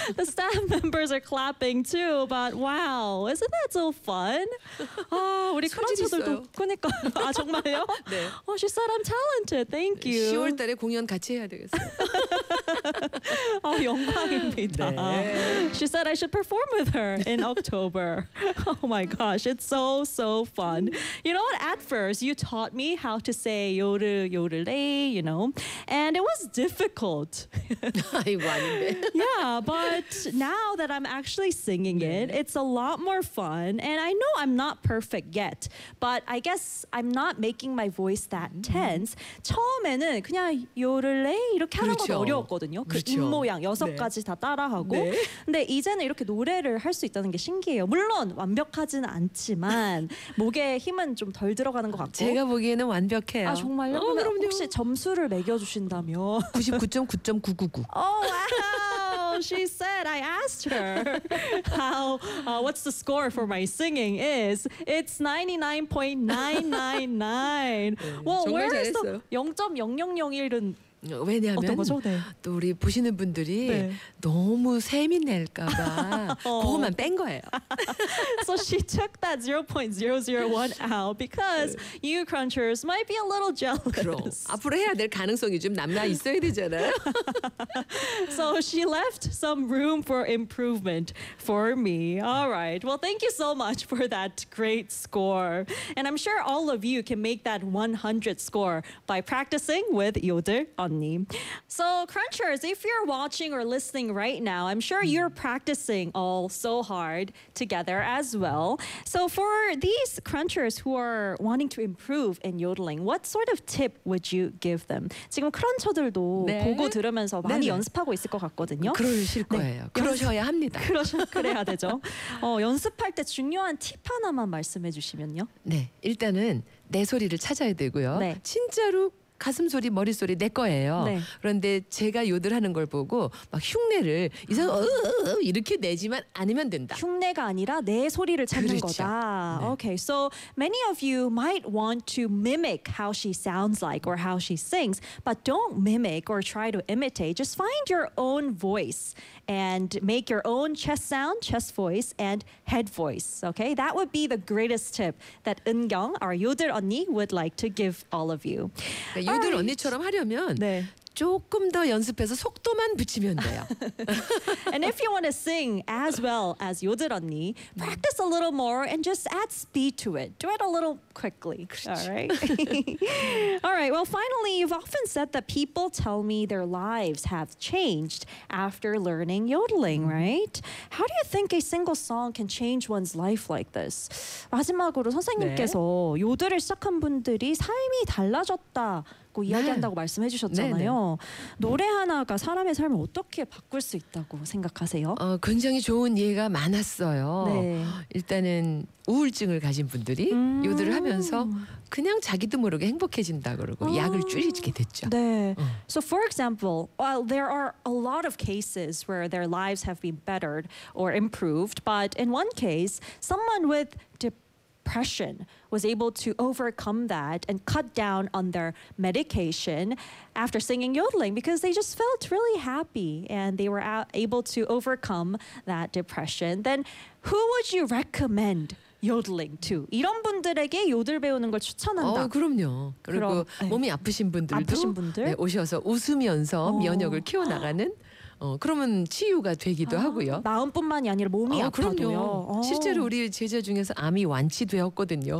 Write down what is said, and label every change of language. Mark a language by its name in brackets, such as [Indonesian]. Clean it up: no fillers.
[English] The staff members are clapping too, but wow, isn't that so fun? [Korean] 아, 우리 크런치들도 그러니까. 아, 정말요? 네. [English] Oh, she said I'm talented. Thank you. [Korean] 10월 달에 공연 같이 해야 되겠어요. 아, 영광입니다. 네. [English] She said I should perform with her in October. Oh my gosh, it's so, so fun. You know what? At first, you taught me how to say 요르, 요르레이, you know, and it was difficult. [Korean] 아이고, 아닌데. [English] Yeah, but now that I'm actually singing [Korean] 네. [English] it, it's a lot more fun. And I know I'm not perfect yet, but I guess I'm not making my voice that tense. [Korean] 처음에는 그냥 요르레이 이렇게 하는 그렇죠. 것도 어려웠거든요. 그렇죠. 그 입모양 여섯 네. 가지 다 따라하고. 네. 근데 이제는 이렇게 노래를 할 수 있다는 게 신기해요. 물론 완벽하진 않지만 목에 힘은 좀 덜 들어가는 것 같고 제가 보기에는 완벽해요. 아 정말요? 어, 그럼요. 혹시 점수를 매겨주신다면 99.9999 [English] Oh wow! She said, I asked her how, what's the score for my singing is. It's 99.999. [Korean] 네, [English] well, where is the 0.0001은 [Korean] 왜냐하면 네. 또 우리 보시는 분들이 네. 너무 세밀할까봐 그것만 뺀 거예요. [English] So she took that 0.001 out because [Korean] 네. [English] you crunchers might be a little jealous. [Korean] 그럼 앞으로 해야 될 가능성이 좀 남아 있어야 되잖아요. [English] So she left some room for improvement for me. All right. Well, thank you so much for that great score. And I'm sure all of you can make that 100 score by practicing with 요들. So, Crunchers, if you're watching or listening right now, I'm sure you're practicing all so hard together as well. So, for these Crunchers who are wanting to improve in yodeling, what sort of tip would you give them? [Korean] 지금 크런처들도 네. 보고 들으면서 많이 네네. 연습하고 있을 것 같거든요. 그러실 거예요. 네. 그러셔야 합니다. 그래야 되죠. 연습할 때 중요한 팁 하나만 말씀해 주시면요. 네, 일단은 내 소리를 찾아야 되고요. 네. 진짜로 가슴 소리, 머리 소리 내 거예요. 네. 그런데 제가 요들하는 걸 보고 막 흉내를 이상 이렇게 내지만 않으면 된다. 흉내가 아니라 내 소리를 찾는 그렇죠. 거다. 네. [English] Okay, so many of you might want to mimic how she sounds like or how she sings, but don't mimic or try to imitate. Just find your own voice and make your own chest sound, chest voice, and head voice. Okay, that would be the greatest tip that 은경, our 요들 언니, would like to give all of you. [Korean] 요들 [English] right. [Korean] 언니처럼 하려면 네. 조금 더 연습해서 속도만 붙이면 돼요. [English] And if you want to sing as well as 요들 언니, practice a little more and just add speed to it. Do it a little quickly. [Korean] 그렇죠. [English] All right. All right. Well, finally, you've often said that people tell me their lives have changed after learning yodeling, right? How do you think a single song can change one's life like this? [Korean] 마지막으로 선생님께서 네. 요들을 시작한 분들이 삶이 달라졌다. 이야기한다고 네. 말씀해 주셨잖아요. 노래 하나가 사람의 삶을 어떻게 바꿀 수 있다고 생각하세요? 굉장히 좋은 예가 많았어요. 네. 일단은 우울증을 가진 분들이 요들을 하면서 그냥 자기도 모르게 행복해진다 그러고 약을 줄이게 됐죠. 네. [English] So for example, while there are a lot of cases where their lives have been bettered or improved, but in one case, someone with depression was able to overcome that and cut down on their medication after singing yodeling because they just felt really happy and they were able to overcome that depression. Then who would you recommend yodeling to? [Korean] 이런 분들에게 요들 배우는 걸 추천한다. 그럼요. 그리고 그럼, 몸이 아프신 분들도 아프신 분들? 네, 오셔서 웃으면서 면역을 키워나가는 그러면 치유가 되기도 하고요. 마음뿐만이 아니라 몸이 아프거든요. 실제로 우리 제자 중에서 암이 완치되었거든요.